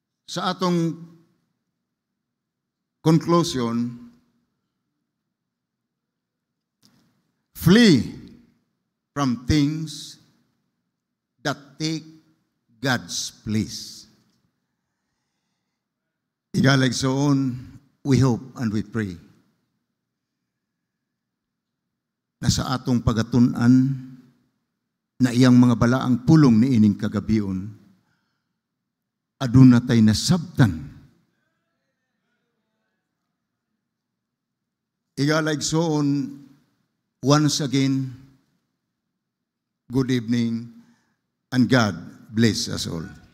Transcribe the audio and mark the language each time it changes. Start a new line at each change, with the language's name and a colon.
English: Sa atong conclusion, flee from things that take God's place.
Cebuano: Igaligsoon,
English: we hope and we pray
Cebuano: na sa atong pagatun-an na iyang mga balaang pulong ni ining kagabion, aduna tay nasabtan.
English: Igaligsoon, once again, good evening, and God bless us all.